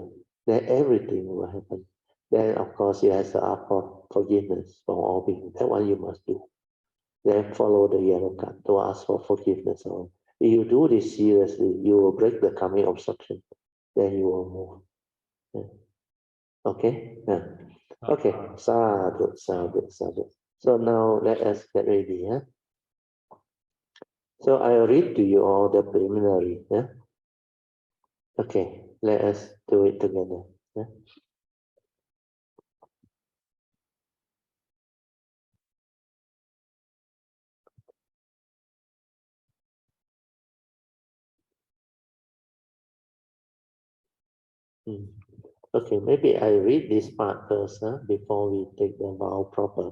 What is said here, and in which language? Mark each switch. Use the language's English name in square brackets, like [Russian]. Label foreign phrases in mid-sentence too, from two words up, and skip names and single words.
[English] Then everything will happen. Then of course you have to ask for forgiveness from all beings. That one you must do. Then follow the yellow card to ask for forgiveness. If you do this seriously, you will break the karmic obstruction. Then you will move. Yeah. Okay? Yeah. Okay. Sadhu, sadhu, sadhu. So now let us get ready. Yeah? So I will read to you all the preliminary. Yeah? Okay. Let us do it together. Yeah? Okay, maybe I read this part first before we take the vow proper.